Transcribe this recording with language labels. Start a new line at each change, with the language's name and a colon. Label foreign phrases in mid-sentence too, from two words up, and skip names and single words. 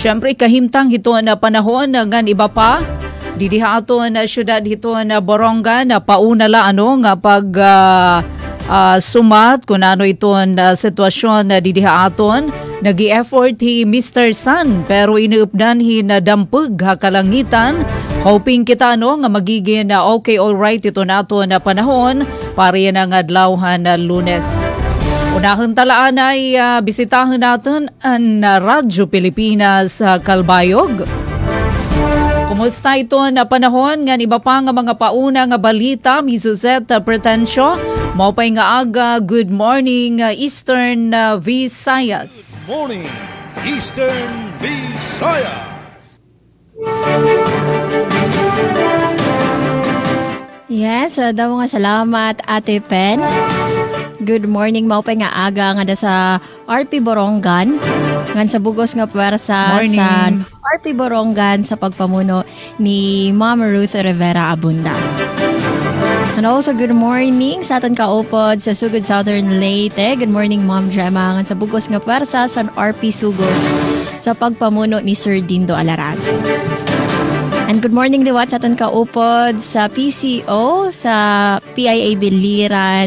Waray: Siyempre kahimtang hiton na panahon ngan iba pa didihaton na syudad hiton na Borongan na pauna la ano nga pag sumat kung ano iton sitwasyon na didihaton. Nagi-effort hi Mr. Sun pero iniupdan hi na dampug hakalangitan. Hoping kita no nga magiging
English: okay alright
Waray: ito nato na panahon para yan ang adlawhan na Lunes.
Filipino: Unahang talaan ay bisitahin natin ang Radyo Pilipinas Kalbayog.
Waray: Kumusta ito na panahon nga iba pa nga mga pauna nga balita mi Suzette Pretensyo. Maupay nga aga,
English: good morning
Waray: Eastern Visayas.
English: Morning Eastern Visayas.
Waray: Yes, daw nga salamat Ate Pen.
English: Good morning,
Waray: maupay nga aga nga da sa RP Borongan. Ngan sa bugos nga puwersa sa RP Borongan sa pagpamuno ni Ma'am Ruth Rivera Abunda.
English: And also, good morning
Waray: sa aton kaupod sa Sugod Southern Leyte.
English: Good morning,
Waray: Ma'am Gemma. Ngan sa bugos nga puwersa sa RP Sugod sa pagpamuno ni Sir Dindo Alaraz.
English: And good morning
Waray: liwat sa aton kaupod sa PCO, sa PIA Biliran.